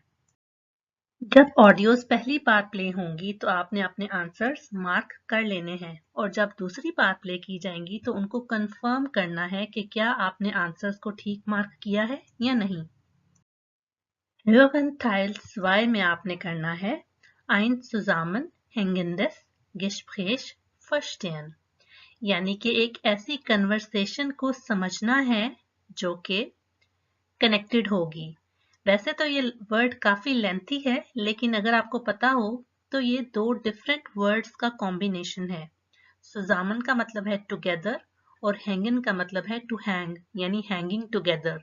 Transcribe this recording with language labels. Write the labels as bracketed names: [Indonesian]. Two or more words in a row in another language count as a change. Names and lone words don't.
[Hindi] जब ऑडियोज पहली बार प्ले होंगी तो आपने अपने [English] answers mark [Hindi] कर लेने हैं और जब दूसरी बार प्ले की जाएंगी तो उनको कंफर्म करना है कि क्या आपने आंसर्स को ठीक मार्क किया है या नहीं। [German] Hören Teil [Hindi] 2 में आपने करना है [German] ein zusammenhängendes Gespräch verstehen, [Hindi] यानी कि एक ऐसी कन्वर्सेशन को समझना है जो कि कनेक्टेड होगी। वैसे तो ये वर्ड काफी लेंथी है, लेकिन अगर आपको पता हो तो ये दो [English] different words [Hindi] का कॉम्बिनेशन है। सुजामन का मतलब है टुगेदर और हैंगन का मतलब है [English] to hang, [Hindi] यानी [English] hanging together.